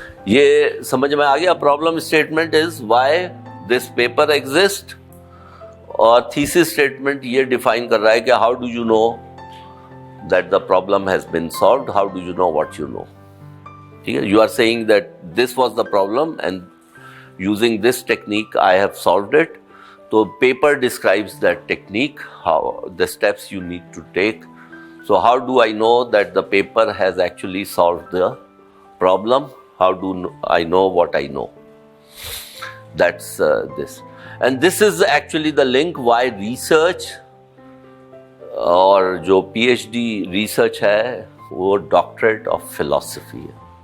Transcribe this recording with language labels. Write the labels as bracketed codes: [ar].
[ur] یہ سمجھ میں آ گیا. [en] problem statement is why this paper exist, [ur] اور تھیسس اسٹیٹمنٹ یہ ڈیفائن کر رہا ہے کہ [en] How do you know that the problem has been solved, how do you know what you know? You are saying that this was the problem and using this technique I have solved it. So paper describes that technique, how the steps you need to take. So how do I know that the paper has actually solved the problem? How do I know what I know? That's this. And this is actually the link why research [ur] اور جو P H D research ہے وہ doctorate of philosophy ہے.